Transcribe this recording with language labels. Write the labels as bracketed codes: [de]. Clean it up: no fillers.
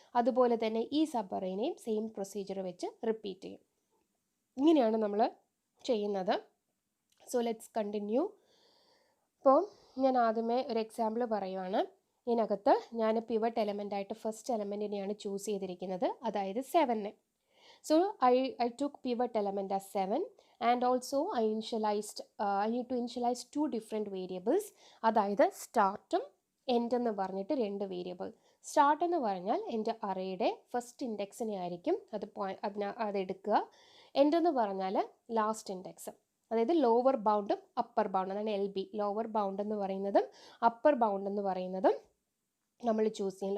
[ml] അതുപോലെ തന്നെ ഈ സബ് അറേനെയും സെയിം പ്രൊസീജിയർ വെച്ച് റിപ്പീറ്റ് ചെയ്യും. ഇങ്ങനെയാണ് നമ്മൾ ചെയ്യുന്നത്. [en] So let's continue. [ml] അപ്പോൾ ഞാൻ ആദ്യമേ ഒരു എക്സാമ്പിൾ പറയുവാണ്. ഇതിനകത്ത് ഞാൻ പിവട്ട് എലമെൻ്റായിട്ട് ഫസ്റ്റ് എലമെൻറ്റിനെയാണ് ചൂസ് ചെയ്തിരിക്കുന്നത്, അതായത് 7. [en] So I took pivot element as 7 and also I need to initialize two different variables, [ml] അതായത് സ്റ്റാർട്ടും എൻഡ് എന്ന് പറഞ്ഞിട്ട് രണ്ട് വേരിയബിൾ. സ്റ്റാർട്ട് എന്ന് പറഞ്ഞാൽ എൻ്റെ അറേയുടെ ഫസ്റ്റ് ഇൻഡെക്സിനെ ആയിരിക്കും അതെടുക്കുക. എൻഡ് എന്ന് പറഞ്ഞാൽ ലാസ്റ്റ് ഇൻഡെക്സ്, അതായത് ലോവർ ബൗണ്ടും അപ്പർ ബൗണ്ടും, അതാണ് LB. ലോവർ ബൗണ്ട് എന്ന് പറയുന്നതും അപ്പർ ബൗണ്ട് എന്ന് പറയുന്നതും നമ്മൾ ചൂസ് ചെയ്യും.